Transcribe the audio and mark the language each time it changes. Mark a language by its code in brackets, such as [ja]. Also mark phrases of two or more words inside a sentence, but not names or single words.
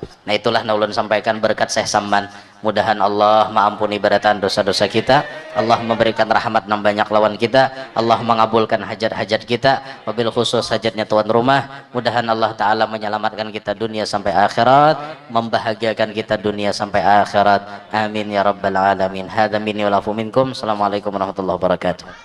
[bjn] Nah itulah naulun sampaikan berkat Syekh Saman. Mudahan Allah mengampuni baratan dosa-dosa kita, Allah memberikan rahmat nang banyak lawan kita, Allah mengabulkan hajat-hajat kita, [ar] وبالخصوص [bjn] hajatnya tuan rumah. [id] Mudahan Allah Ta'ala menyelamatkan kita dunia sampai akhirat, membahagiakan kita dunia sampai akhirat. [ar] آمين يا رب العالمين. هذا مني ولكم منكم. السلام عليكم ورحمة الله وبركاته.